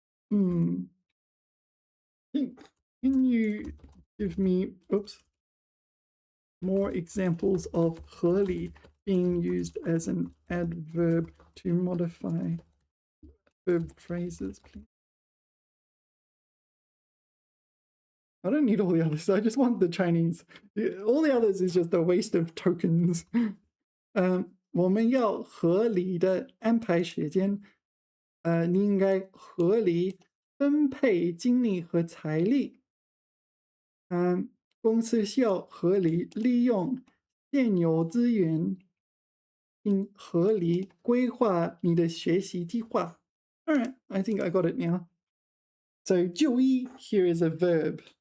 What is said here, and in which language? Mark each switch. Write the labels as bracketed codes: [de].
[en] Can you give me more examples of 合理 being used as an adverb to modify verb phrases, please? I don't need all the others. I just want the Chinese. All the others is just a waste of tokens. [zh] 我们要合理的安排时间。你应该合理分配精力和财力。公司需要合理利用现有资源，并合理规划你的学习计划。 [en] All right, I think I got it now. So 就医 here is a verb.